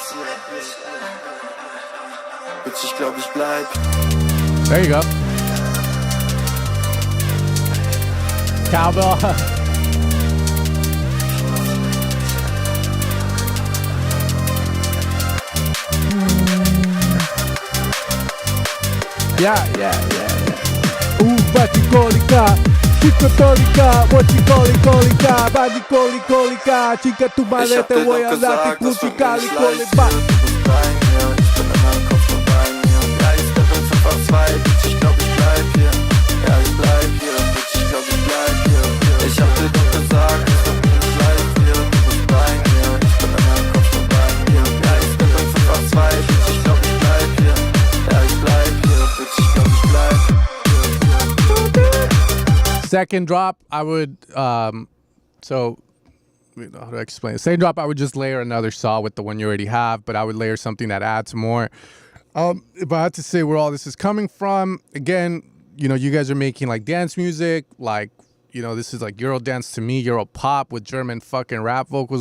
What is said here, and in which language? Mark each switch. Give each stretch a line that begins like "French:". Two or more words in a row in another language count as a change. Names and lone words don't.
English: There you go. Cowbell. Yeah. Baticólica, psicotólica, mochicólica, baticólica, chica tu madre te voy a dar, te crucicálica.
German: Ich hab dir doch gesagt, dass du mir nicht leicht wird. Du bist bei mir, ich bin in meinem Kopf nur bei mir. Ja, ich stepp in 582, Bitch, ich glaub ich bleib hier. Ja, ich bleib hier, Bitch, ich glaub ich bleib.
English: Second drop, I would, so, how do I explain it? Second drop, I would just layer another saw with the one you already have, but I would layer something that adds more. If I had to say where all this is coming from, again, you know, you guys are making like dance music, like, you know, this is like Euro dance to me, Euro pop with German fucking rap vocals.